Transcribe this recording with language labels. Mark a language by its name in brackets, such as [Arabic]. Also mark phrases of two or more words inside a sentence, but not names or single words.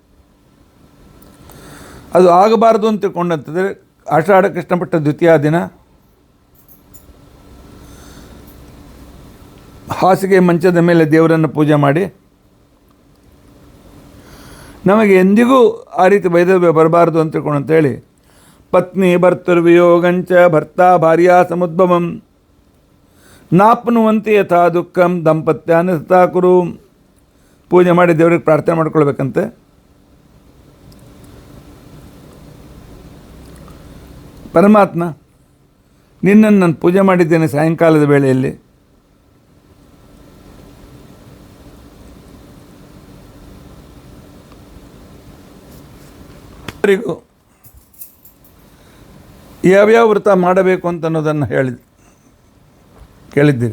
[Kannada] ಅದು ಆಗಬಾರ್ದು ಅಂತ ತಿಳ್ಕೊಂಡಂತಂದರೆ ಆಷಾಢ ಕೃಷ್ಣಪಟ್ಟ ದ್ವಿತೀಯ ದಿನ ಹಾಸಿಗೆ ಮಂಚದ ಮೇಲೆ ದೇವರನ್ನು ಪೂಜೆ ಮಾಡಿ, ನಮಗೆ ಎಂದಿಗೂ ಆ ರೀತಿ ವೈಧವ್ಯ ಬರಬಾರ್ದು ಅಂತ ತಿಳ್ಕೊಂಡಂತೇಳಿ [Sanskrit] ಪತ್ನಿ ಭರ್ತೃವಿಯೋಗಂಚ ಭರ್ತಾ ಭಾರ್ಯಾ ಸಮುದ್ಭವಂ ನಾಪ್ನುವಂತೆ ಯಥಾ ದುಃಖಂ ದಂಪತ್ಯಾನಿ ತಥಾ ಕುರು [Kannada] ಪೂಜೆ ಮಾಡಿ ದೇವರಿಗೆ ಪ್ರಾರ್ಥನೆ ಮಾಡ್ಕೊಳ್ಬೇಕಂತೆ. ಪರಮಾತ್ಮ, ನಿನ್ನನ್ನು ನಾನು ಪೂಜೆ ಮಾಡಿದ್ದೇನೆ ಸಾಯಂಕಾಲದ ವೇಳೆಯಲ್ಲಿ, ಅವರಿಗೂ ಯಾವ್ಯಾವ ವ್ರತ ಮಾಡಬೇಕು ಅಂತ ಅನ್ನೋದನ್ನು ಕೇಳಿದ್ದೀರಿ.